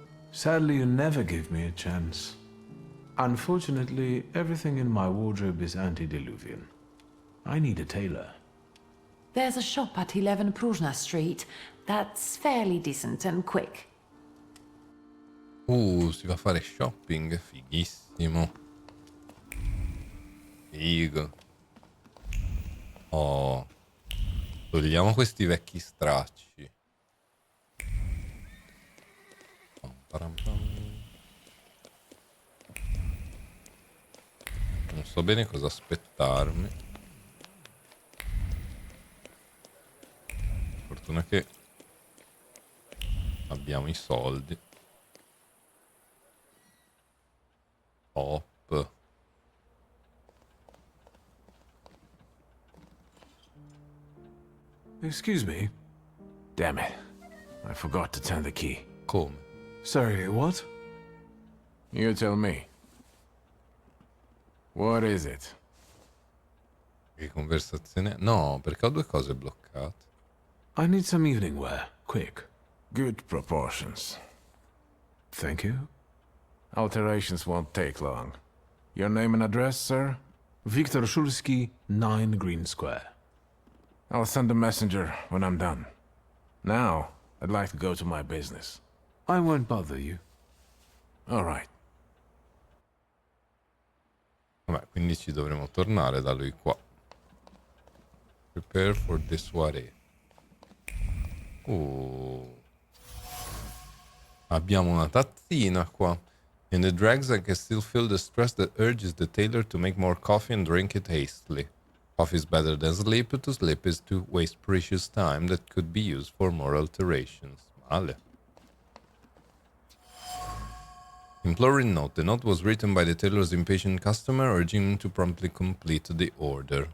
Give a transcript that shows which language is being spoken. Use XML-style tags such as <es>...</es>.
<en>Sadly, you never give me a chance. Unfortunately, everything in my wardrobe is antediluvian. I need a tailor. There's a shop at 11 Prusna Street that's fairly decent and quick.</en> <it>Si va a fare shopping, fighissimo. Figo. Oh, togliamo questi vecchi stracci. Non so bene cosa aspettarmi. Fortuna che abbiamo i soldi.</it> <en>Top. Excuse me. Damn it. I forgot to turn the key.</en> <it>Come?</it> <en>Sorry, what? You tell me. What is it?</en> <it>Che conversazione? No, perché ho due cose bloccate.</it> <en>I need some evening wear. Quick. Good proportions. Thank you. Alterations won't take long. Your name and address, sir? Viktor Shulsky, 9 Green Square. I'll send a messenger when I'm done. Now, I'd like to go to my business. I won't bother you. All right.</en> <it>Vabbè, quindi ci dovremo tornare da lui qua.</it> <en>Prepare for the soirée.</en> <it>Abbiamo una tazzina qua.</it> <en>In the dregs I can still feel the stress that urges the tailor to make more coffee and drink it hastily. Coffee is better than sleep, but to sleep is to waste precious time that could be used for more alterations.</en> <it>Male.</it> <en>Imploring note. The note was written by the tailor's impatient customer, urging him to promptly complete the order.</en>